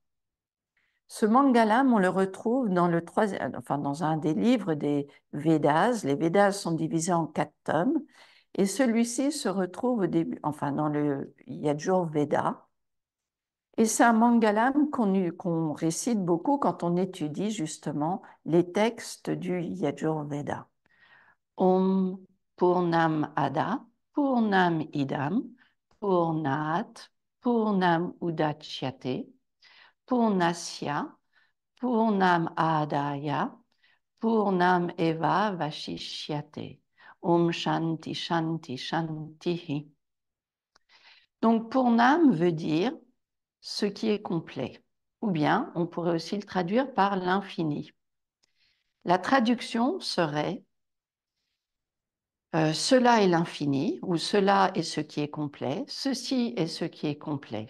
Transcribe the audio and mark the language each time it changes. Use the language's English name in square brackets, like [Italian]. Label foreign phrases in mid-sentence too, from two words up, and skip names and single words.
[French] Ce mangalam, on le retrouve dans un des livres des Védas. Les Védas sont divisés en 4 tomes et celui-ci se retrouve au début, dans le Yajurveda. Et c'est un mangalam qu'on récite beaucoup quand on étudie justement les textes du Yajurveda. [Sanskrit] Om Purnam Ada Purnam Idam Purnat, Purnam Udachyate, Purnasya, Purnam Adaya, Purnam Eva Vashishyate. Om Shanti Shanti Shanti. [French] Donc Purnam veut dire ce qui est complet, ou bien on pourrait aussi le traduire par l'infini. La traduction serait cela est l'infini, ou cela est ce qui est complet, ceci est ce qui est complet.